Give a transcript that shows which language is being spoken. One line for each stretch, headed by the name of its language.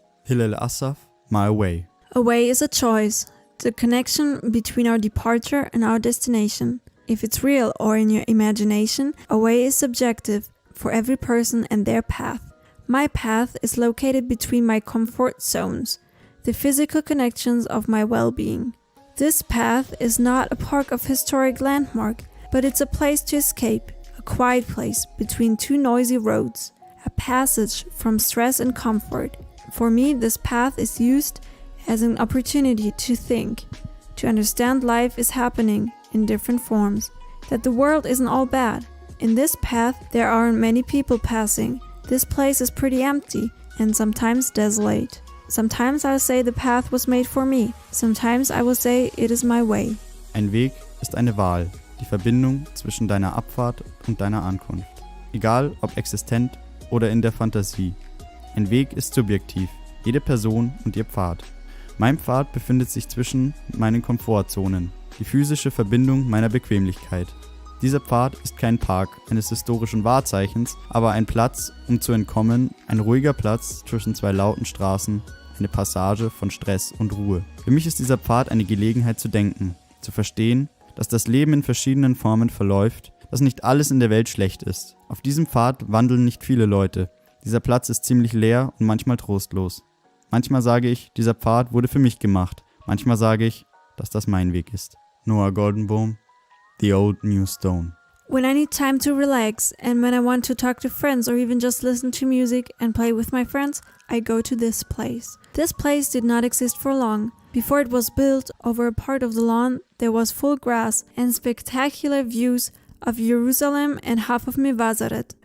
English: Hillel Assaf, My Way. A way is a choice, the connection between our departure and our destination. If it's real or in your imagination, a way is subjective for every person and their path. My path is located between my comfort zones, the physical connections of my well-being. This path is not a park of historic landmark, but it's a place to escape, a quiet place between two noisy roads, a passage from stress and comfort. For me, this path is used as an opportunity to think, to understand life is happening in different forms, that the world isn't all bad. In this path, there aren't many people passing. This place is pretty empty and sometimes desolate. Sometimes I'll say the path was made for me. Sometimes I will say it is my way.
German: Ein Weg ist eine Wahl, die Verbindung zwischen deiner Abfahrt und deiner Ankunft. Egal ob existent oder in der Fantasie. Ein Weg ist subjektiv, jede Person und ihr Pfad. Mein Pfad befindet sich zwischen meinen Komfortzonen, die physische Verbindung meiner Bequemlichkeit. Dieser Pfad ist kein Park eines historischen Wahrzeichens, aber ein Platz, um zu entkommen, ein ruhiger Platz zwischen zwei lauten Straßen, eine Passage von Stress und Ruhe. Für mich ist dieser Pfad eine Gelegenheit zu denken, zu verstehen, dass das Leben in verschiedenen Formen verläuft, dass nicht alles in der Welt schlecht ist. Auf diesem Pfad wandeln nicht viele Leute. Dieser Platz ist ziemlich leer und manchmal trostlos. Manchmal sage ich, dieser Pfad wurde für mich gemacht. Manchmal sage ich, dass das mein Weg ist.
English: Noah Goldenbaum, The Old New Stone. When I need time to relax and when I want to talk to friends or even just listen to music and play with my friends, I go to this place. This place did not exist for long. Before it was built, over a part of the lawn, there was full grass and spectacular views of Jerusalem and half of Mevazaret.